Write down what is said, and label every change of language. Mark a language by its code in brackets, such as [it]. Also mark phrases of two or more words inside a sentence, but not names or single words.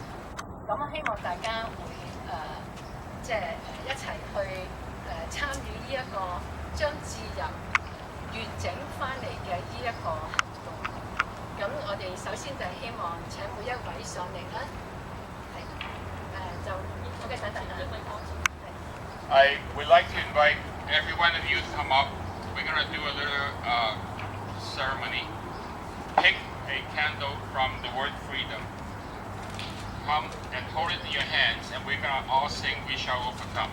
[yue] 咁我希望大家會即係一齊去參與呢一個。將自由完整翻嚟嘅呢一個行動，咁我哋首先就係希望請每一位上嚟啦，就好嘅，等等啦。 [en] I would like to invite every one of you to come up. We're going to do a little ceremony. Pick a candle from the word freedom. Come and hold it in your hands, and we're going to all sing "We Shall Overcome."